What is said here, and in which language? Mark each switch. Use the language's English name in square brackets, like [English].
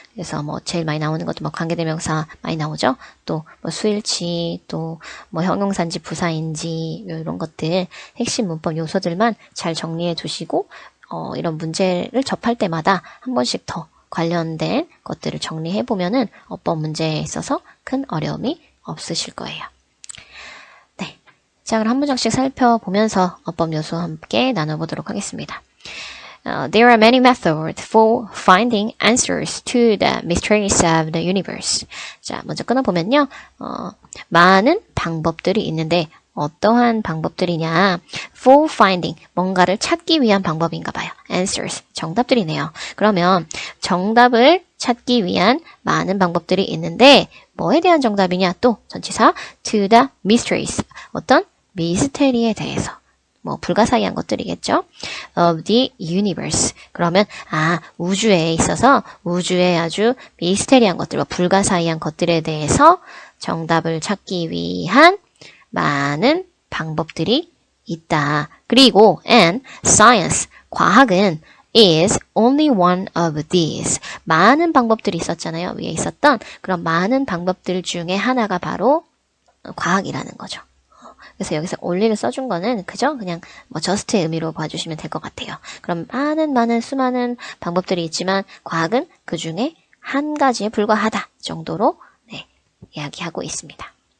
[Korean] 그래서 뭐 제일 많이 나오는 것도 뭐 관계대명사 많이 나오죠. 또 뭐 수일치, 또 뭐 형용사인지 부사인지 이런 것들 핵심 문법 요소들만 잘 정리해 두시고 이런 문제를 접할 때마다 한 번씩 더 관련된 것들을 정리해 보면은 어법 문제에 있어서 큰 어려움이 없으실 거예요. 네. 자, 그럼 한 문장씩 살펴보면서 어법 요소 함께 나눠보도록 하겠습니다. [English] There are many methods for finding answers to the mysteries of the universe. [Korean] 자, 먼저 끊어보면요. 많은 방법들이 있는데 어떠한 방법들이냐? For finding, 뭔가를 찾기 위한 방법인가 봐요. Answers, 정답들이네요. 그러면 정답을 찾기 위한 많은 방법들이 있는데 뭐에 대한 정답이냐? 또 전치사 to the mysteries, 어떤 미스테리에 대해서. 뭐 불가사의한 것들이겠죠. [English] Of the universe. [Korean] 그러면 우주에 있어서 우주의 아주 미스테리한 것들, 뭐 불가사의한 것들에 대해서 정답을 찾기 위한 많은 방법들이 있다. 그리고 [English] and science, [Korean] 과학은 [English] is only one of these. [Korean] 많은 방법들이 있었잖아요. 위에 있었던 그런 많은 방법들 중에 하나가 바로 과학이라는 거죠. 그래서 여기서 only를 써준 거는 그죠? 그냥 뭐 just의 의미로 봐주시면 될 것 같아요. 그럼 많은 수많은 방법들이 있지만 과학은 그 중에 한 가지에 불과하다 정도로 이야기하고 있습니다.